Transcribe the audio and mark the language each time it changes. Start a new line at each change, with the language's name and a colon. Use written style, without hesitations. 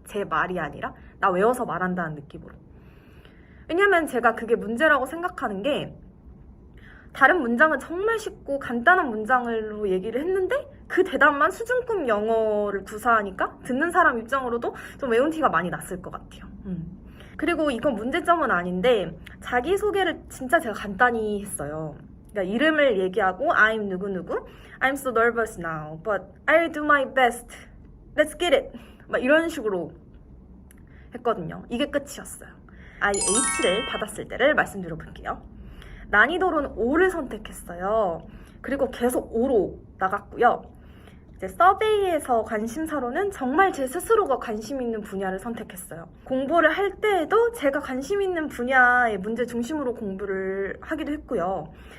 Korean: 제 말이 아니라 나 외워서 말한다는 느낌으로. 왜냐면 제가 그게 문제라고 생각하는 게 다른 문장은 정말 쉽고 간단한 문장으로 얘기를 했는데 그 대답만 수준급 영어를 구사하니까 듣는 사람 입장으로도 좀 외운 티가 많이 났을 것 같아요. 그리고 이건 문제점은 아닌데 자기소개를 진짜 제가 간단히 했어요. 그러니까 이름을 얘기하고
English: I'm
Korean: 누구누구
English: I'm so nervous now but I'll do my best Let's get it
Korean: 막 이런 식으로 했거든요. 이게 끝이었어요. IH를 받았을 때를 말씀드려 볼게요. 난이도로는 5를 선택했어요. 그리고 계속 5로 나갔고요. 이제 서베이에서 관심사로는 정말 제 스스로가 관심 있는 분야를 선택했어요. 공부를 할 때에도 제가 관심 있는 분야의 문제 중심으로 공부를 하기도 했고요.